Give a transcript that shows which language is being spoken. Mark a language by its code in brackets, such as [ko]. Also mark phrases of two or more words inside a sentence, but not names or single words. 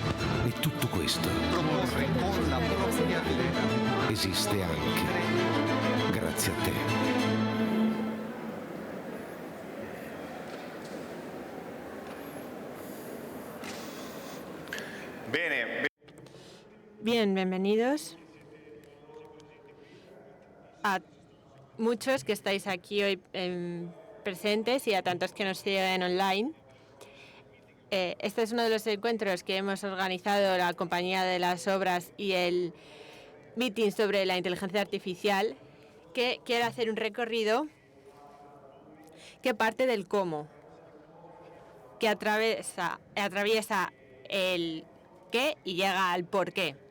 [it] E tutto questo Proporre con la propria vita. esiste anche grazie a te. Bene. [es] Bien, bienvenidos a muchos que estáis aquí hoy presentes y a tantos que nos siguen online. Este es uno de los encuentros que hemos organizado la Compañía de las Obras y el meeting sobre la inteligencia artificial, que quiere hacer un recorrido que parte del cómo, que atraviesa el qué y llega al por qué.